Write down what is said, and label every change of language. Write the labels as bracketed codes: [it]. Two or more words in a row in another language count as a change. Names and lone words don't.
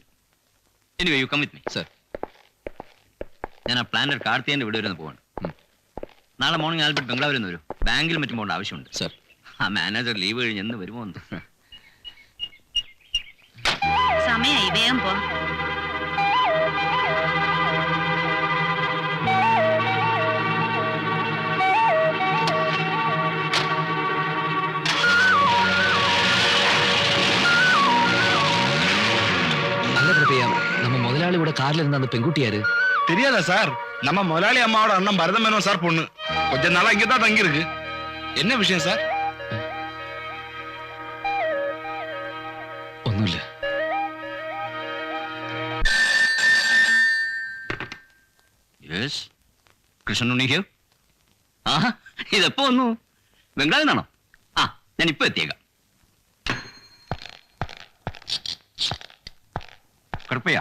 [en] anyway you come with me. [ml] സാർ, ഞാൻ ആ പ്ലാനറ്റ് കാർത്തിയന്റെ വീട് വരെ പോവാണ്. നാളെ മോർണിംഗ് ആൽബർട്ട് ബംഗ്ലാവിൽ നിന്ന് വരും. ബാങ്കിൽ മറ്റും പോകേണ്ട ആവശ്യമുണ്ട്. സാർ. ആ മാനേജർ ലീവ് കഴിഞ്ഞ് എന്ന് വരുമോ എന്ന്. സമയായി, വേഗം പോ. [ta] நல்ல பிரபையா, நம்ம முதலாளியோட கார்ல இருந்த அந்த பெண்குட்டி யாரு? தெரியாதா சார்? நம்ம முதலாளி அம்மாவோட அண்ணன் பரதம் மேனோன் சார் பொண்ணு. கொஞ்ச நாளா இங்கதான் தங்கி இருக்கு. என்ன விஷயம் சார்? [ml] ഒന്നുമില്ല. യെസ്, കൃഷ്ണൻ ഉണ്ണി ഹിയർ. ആഹാ, ഇതെപ്പോ വന്നു? ബംഗ്ലാവിൽ നിന്നാണോ? ആ, ഞാൻ ഇപ്പൊ എത്തിയേക്കാം. കുഴപ്പമില്ല.